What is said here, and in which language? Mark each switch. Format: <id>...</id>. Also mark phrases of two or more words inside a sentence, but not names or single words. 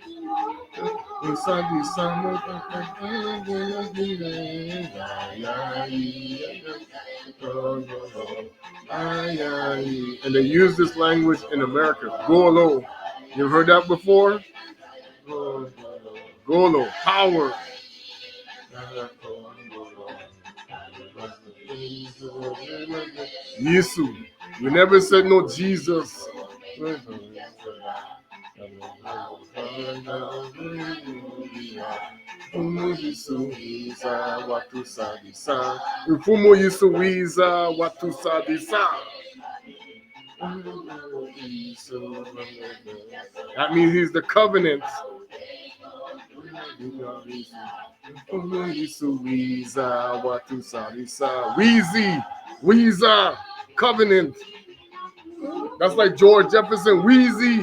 <en>And they use this language in America. Golo. You heard that before? Golo. Power. Yisu. We never said no Jesus.</en> <kg>Mfumu Yisu wiza watu sadisa. Mfumu Yisu wiza watu sadisa.</kg> <en>That means he's the covenant.</en> <kg>Mfumu Yisu wiza watu sadisa.</kg> <en>Weezy, covenant. That's like George Jefferson, Wheezy.</en>